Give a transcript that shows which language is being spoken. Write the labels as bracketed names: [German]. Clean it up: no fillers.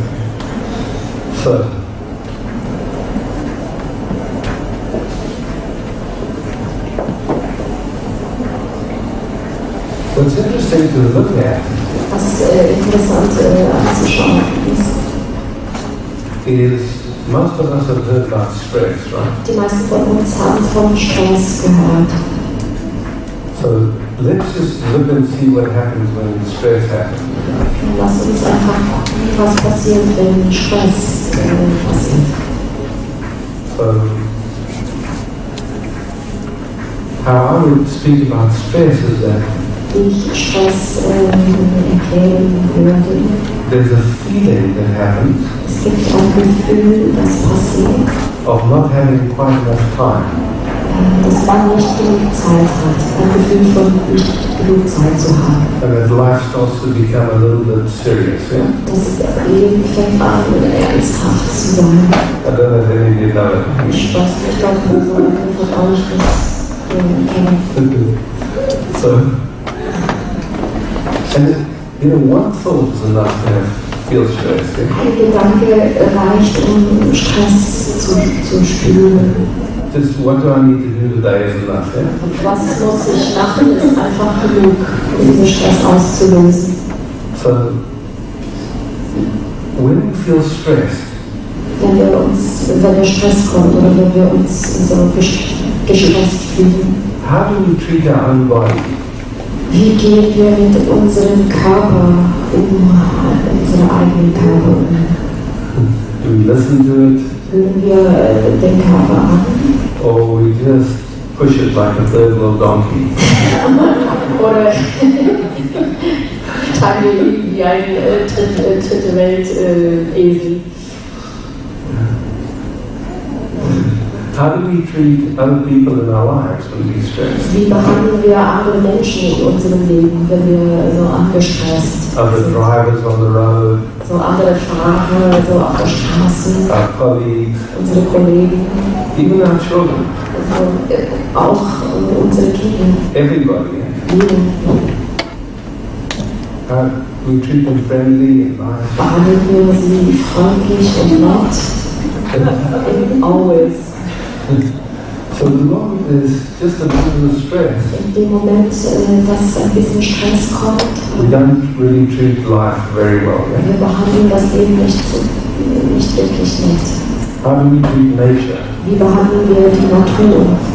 [English] So, what's interesting to look at [German] Was interessant anzuschauen [English] is most of us have heard about stress, right? [German] Die meisten von uns haben von Stress gehört. [English] So let's just look and see what happens when stress happens. [German] Lass uns einfach gucken, was passiert, wenn Stress passiert. [English] So, how I would speak about stress is that [German] Wie ich Stress erklären würde. [English] there's a feeling that happens [German] Es gibt ein Gefühl, das passiert, [English] of not having quite enough time. [German] dass man nicht genug Zeit hat. Ein Gefühl von nicht genug Zeit zu haben. [English] And that life starts to become a little bit serious, yeah? [German] Das Leben fängt an, ernsthaft zu sein. [English] I don't know if any of you know it. [German] Ich weiß nicht, ob so eine von euch das kennen. [English] So, and you know, one thought is enough to feel stressed. [German] Ein Gedanke reicht, Stress zu spüren. [English] Just what do I need to do today is enough. Yeah? [German] Und was muss ich machen, ist einfach genug, diesen Stress auszulösen. [English] So, when we feel stressed, [German] Wenn der Stress kommt oder wenn wir uns so gestresst fühlen, [English] how do we treat our own body? [German] wie gehen wir mit unserem Körper unserem eigenen Körper [English] Do we listen to it, [German] Hören wir den Körper an? [English] or we just push it like a third world donkey? [German] Oder tragen wir ihn wie ein dritte Welt Esel? [English] How do we treat other people in our lives when we stress? [German] Wie behandeln wir andere Menschen in unserem Leben, wenn wir so angestresst [English] Other [German] sind? [English] drivers on the road, [German] So andere Fahrer, so auf der Straße, [English] our colleagues, [German] unsere Kollegen, [English] even our children, [German] also, auch unsere Kinder, [English] everybody. [German] jeden. [English] How we treat them friendly and nice. [German] Behandeln wir sie freundlich und nett? [English] Always. So the moment there's just a little stress, [German] In dem Moment, dass ein bisschen Stress kommt, [English] we don't really treat life very well. Yeah? [German] wir behandeln das Leben nicht wirklich nett. [English] How do we treat nature? [German] Wie behandeln wir die Natur?